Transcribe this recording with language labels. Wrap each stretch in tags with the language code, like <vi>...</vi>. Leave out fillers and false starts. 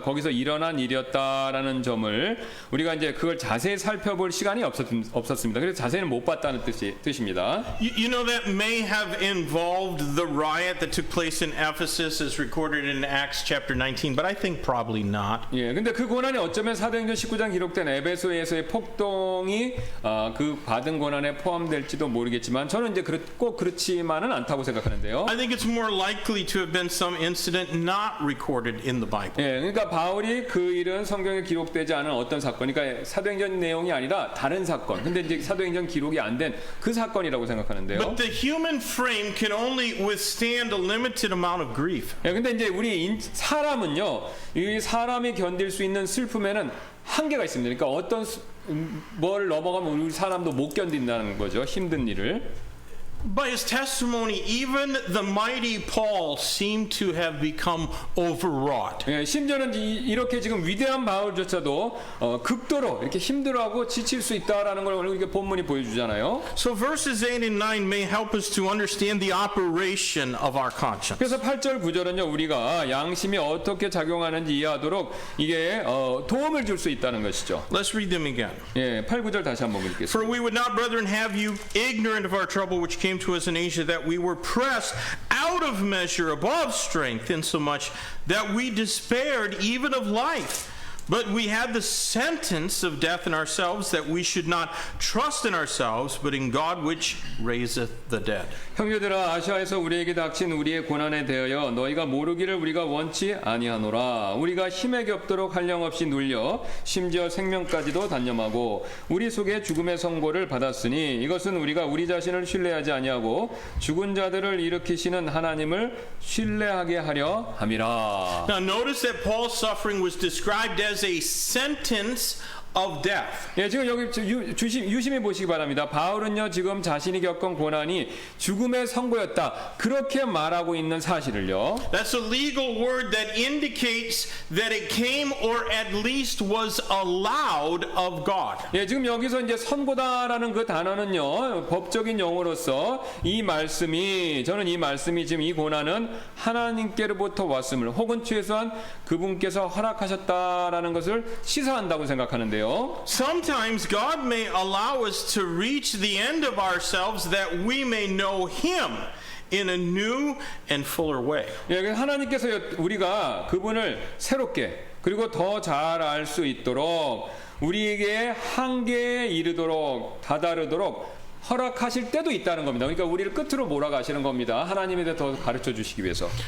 <ko>거기서 일어난 일이었다라는 점을 우리가 이제 그걸 자세히 살펴볼 시간이 없었습니다. 그래서 자세히는 못 봤다는 뜻입니다.</ko> <en>You know that may have involved the riot that took place in Ephesus as recorded in Acts chapter 19, but I think probably not.</en> <ko>예, 근데 그 고난이 어쩌면 사도행전 19장 기록된 에베소에서의 폭동이 그 받은 고난에 포함될지도 모르겠지만 저는 이제 꼭 그렇지만은 않다고 생각하는데요.</ko> <en>I think it's more likely to have been some incident not recorded in the Bible.</en> <ko>예, 그러니까 바울이 그 일은 성경에 기록되지 않은 어떤 사건, 그러니까 사도행전 내용이 아니라 다른 사건. 근데 이제 사도행전 기록이 안 된 그 사건이라고 생각하는데요.</ko> <en>But the human frame can only withstand a limited amount of grief.</en> <ko>예, 근데 이제 사람은요, 이 사람이 견딜 수 있는 슬픔에는 한계가 있습니다. 그러니까 어떤 뭘 넘어가면 우리 사람도 못 견딘다는 거죠. 힘든 일을.</ko> <en>By his testimony, even the mighty Paul seemed to have become overwrought.</en> <ko>예, 심지어는 이렇게 지금 위대한 바울조차도 극도로 이렇게 힘들어하고 지칠 수 있다라는 걸 오늘 이게 본문이 보여주잖아요.</ko> <en>So verses 8 and 9 may help us to understand the operation of our conscience.</en> <ko>그래서 8절 9절은요 우리가 양심이 어떻게 작용하는지 이해하도록 이게 도움을 줄 수 있다는 것이죠.</ko> <en>Let's read them again.</en> <ko>예, 8, 9절 다시 한번 읽겠습니다.</ko> <en>For we would not, brethren, have you ignorant of our trouble which came to us in Asia, that we were pressed out of measure above strength, insomuch that we despaired even of life. But we had the sentence of death in ourselves, that we should not trust in ourselves, but in God which raiseth the dead.</en> <ko>형제들아, 아시아에서 우리에게 닥친 우리의 고난에 대하여 너희가 모르기를 우리가 원치 아니하노라. 우리가 힘에 겹도록 한량없이 눌려 심지어 생명까지도 단념하고 우리 속에 죽음의 선고를 받았으니 이것은 우리가 우리 자신을 신뢰하지 아니하고 죽은 자들을 일으키시는 하나님을 신뢰하게 하려 함이라.</ko> <en>Now notice that Paul's suffering was described as a sentence of death.</en> <ko>예, 지금 여기 유심히 보시기 바랍니다. 바울은요 지금 자신이 겪은 고난이 죽음의 선고였다 그렇게 말하고 있는 사실을요.</ko> <en>That's a legal word that indicates that it came or at least was allowed of God.</en> <ko>예, 지금 여기서 이제 선고다라는 그 단어는요 법적인 용어로서 저는 이 말씀이 지금 이 고난은 하나님께로부터 왔음을 혹은 최소한 그분께서 허락하셨다라는 것을 시사한다고 생각하는데요.</ko> <en>Sometimes God may allow us to reach the end of ourselves that we may know Him in a new and fuller way.</en> <ko>예, 하나님께서 우리가 그분을 새롭게 그리고 더 잘 알 수 있도록 우리에게 한계에 이르도록 다다르도록 허락하실 때도 있다는 겁니다. 그러니까 우리를 끝으로 몰아가시는 겁니다. 하나님에 대해 더 가르쳐 주시기 위해서.</ko>